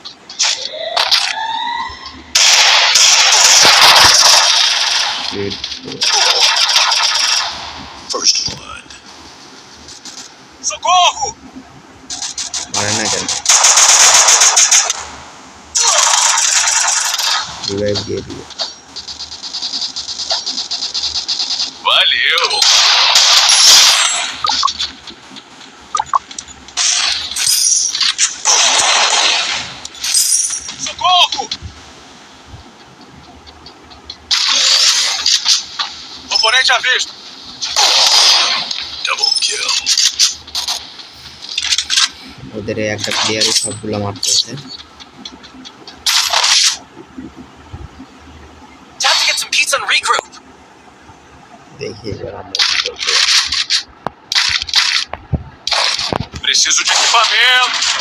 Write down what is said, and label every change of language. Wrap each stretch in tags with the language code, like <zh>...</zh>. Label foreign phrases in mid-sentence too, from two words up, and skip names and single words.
<pt>Socorro!</pt> <bn>মারে না কেন? রিভাইভ দিয়ে দিও।</bn> <pt>Valeu! Socorro! Oponente à vista!</pt> <en>Double kill.</en> <bn>ওদের এই একটা প্লেয়ারই সবগুলো মারতেছে।</bn> <en>Time to get some pizza and regroup.</en> <bn>দেখি এবার আমরা কি করবো।</bn> <pt>Preciso de equipamento.</pt>